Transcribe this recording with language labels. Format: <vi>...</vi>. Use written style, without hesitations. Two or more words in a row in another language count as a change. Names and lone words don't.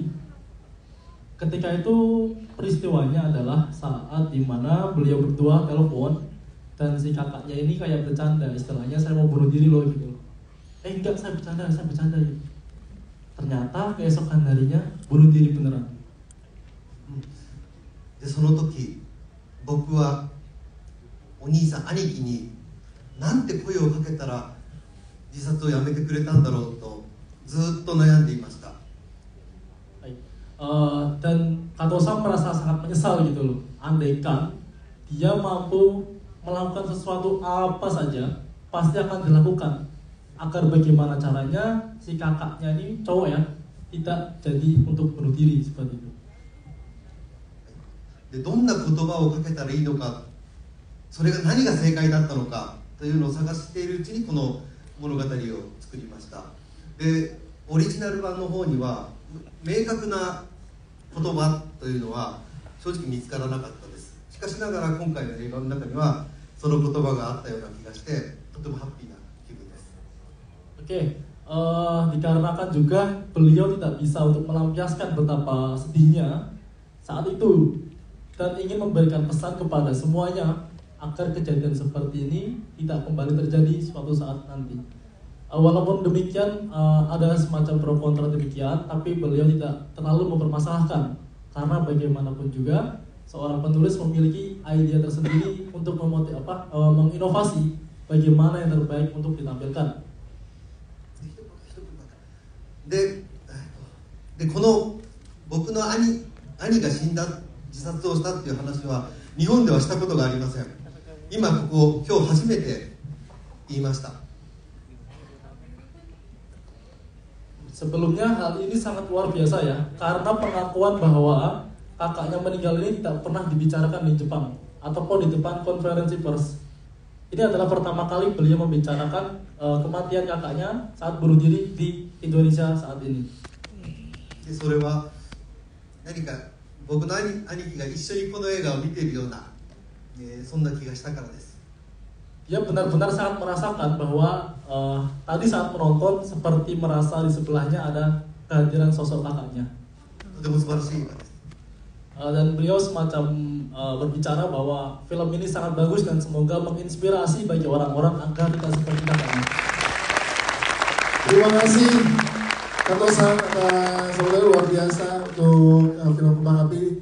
<id>Ketika itu peristiwanya adalah saat dimana beliau berdua telepon dan si kakaknya ini kayak bercanda, istilahnya saya mau bunuh diri loh gitu. Enggak, saya bercanda gitu. Ternyata keesokan harinya bunuh diri beneran.</id> <ja>でその時僕はお兄さん兄貴になんて声をかけたら自殺をやめてくれたんだろうとずっと悩んでいました。</ja> <id>Dan Kato-san merasa sangat menyesal gitu loh. Andaikan dia mampu melakukan sesuatu apa saja pasti akan dilakukan agar bagaimana caranya si kakaknya ini cowok ya tidak jadi untuk bunuh diri seperti itu.</id> <ja>でどんな言葉をかけたらいいのか、それが何が正解だったのかというのを探しているうちにこの物語を作りました。でオリジナル版の方には明確な言葉というのは正直見つからなかったです。しかしながら今回の映画の中にはその言葉があったような気がしてとてもハッピーな気分です。</ja> <id>Dikarenakan juga beliau tidak bisa untuk melampiaskan betapa sedihnya saat itu dan ingin memberikan pesan kepada semuanya agar kejadian seperti ini tidak kembali terjadi suatu saat nanti. Walaupun demikian ada semacam pro kontra demikian, tapi beliau tidak terlalu mempermasalahkan karena bagaimanapun juga seorang penulis memiliki ide tersendiri untuk menginovasi bagaimana yang terbaik untuk ditampilkan.</id> <ja>でこの僕の兄が死んだ自殺をしたっていう話は日本ではしたことがありません。今今日初めて言いました。</ja> <id>Sebelumnya hal ini sangat luar biasa ya, karena pengakuan bahwa kakaknya meninggal ini tidak pernah dibicarakan di Jepang ataupun di depan konferensi pers. Ini adalah pertama kali beliau membicarakan kematian kakaknya saat bunuh diri di Indonesia saat ini.</id> <ja>それは何か僕の兄貴が一緒にこの映画を見ているような、そんな気がしたからです。</ja> <id>Dia benar-benar sangat merasakan bahwa tadi saat menonton seperti merasa di sebelahnya ada kehadiran sosok kakaknya.</id> <ja>とても素晴らしい映画です。</ja> <id>Dan beliau semacam berbicara bahwa film ini sangat bagus dan semoga menginspirasi bagi orang-orang agar tidak seperti kakaknya. Terima kasih Kato-san atas luar biasa untuk film Kembang Api.</id>